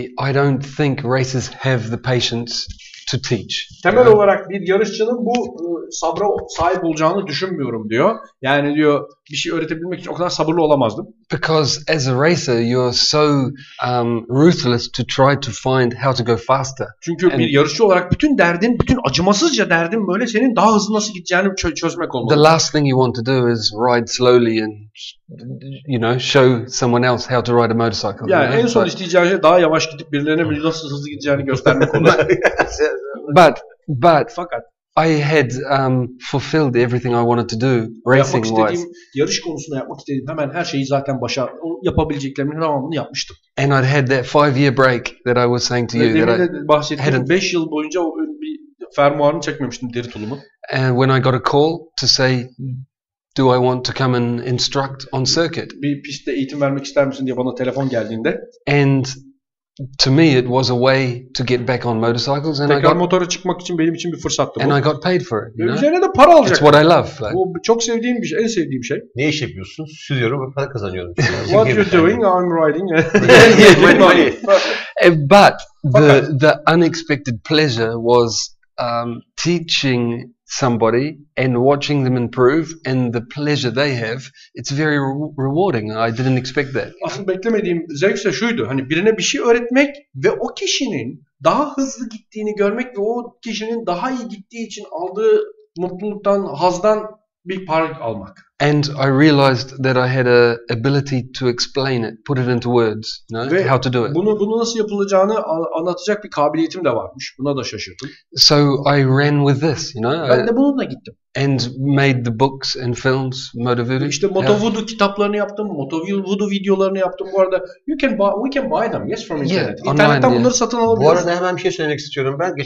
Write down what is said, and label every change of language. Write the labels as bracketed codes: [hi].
[en] I don't think racers have the patience to teach. [tr] Temel olarak bir yarışçının bu sabra sahip olacağını düşünmüyorum diyor. Yani diyor bir şey öğretebilmek için o kadar sabırlı olamazdım. [en] Because as a racer you're so ruthless to try to find how to go faster. [tr] Çünkü bir yarışçı olarak bütün acımasızca derdin böyle senin daha hızlı nasıl gideceğini çözmek olmalı. [en] The last thing you want to do is ride slowly and show someone else how to ride a motorcycle. [tr] Yani en son isteyeceğin şey daha yavaş gidip birilerine nasıl hızlı gideceğini göstermek olur. [en] Fakat I had fulfilled everything I wanted to do racing wise. [tr] Yarış konusunda yapmak istediğim hemen her şeyi zaten yapabileceklerimin tamamını yapmıştım. [en] And I'd had that 5-year break that I was saying to you. [tr] Demin de bahsettiğim 5 yıl boyunca bir fermuarını çekmemiştim, deri tulumu. [en] And when I got a call to say, do I want to come and instruct on circuit? [tr] Bir pistte eğitim vermek ister misin diye bana telefon geldiğinde. [en] And to me it was a way to get back on motorcycles, and [tr] tekrar motora çıkmak için benim için bir fırsattı bu. [en] And I got paid for it. [tr] Üzerine de para alacak. [en] It's what I love. [tr] Bu çok sevdiğim bir şey, en sevdiğim şey. Ne iş yapıyorsun? Sürüyorum ve para kazanıyorum. [en] What you're doing? I'm riding. Money. But the unexpected pleasure was teaching somebody and watching them improve, and the pleasure they have, it's very rewarding. I didn't expect that. [tr] Aslında beklemediğim zevk ise şuydu. Hani birine bir şey öğretmek ve o kişinin daha hızlı gittiğini görmek ve o kişinin daha iyi gittiği için aldığı mutluluktan, hazdan bir para almak. [en] And I realized that I had a ability to explain it, put it into words, how to do it. [tr] Bunu nasıl yapılacağını anlatacak bir kabiliyetim de varmış. Buna da şaşırdım. [en] So I ran with this, [tr] Ben de bununla gittim. [en] And made the books and films, Moto Voodoo. [tr] İşte Moto Voodoo kitaplarını yaptım, Moto Voodoo videolarını yaptım. Bu arada [en] we can buy them, yes, from internet. [tr] İnternetten bunları satın alabiliyoruz. Bu arada hemen bir şey söylemek istiyorum ben.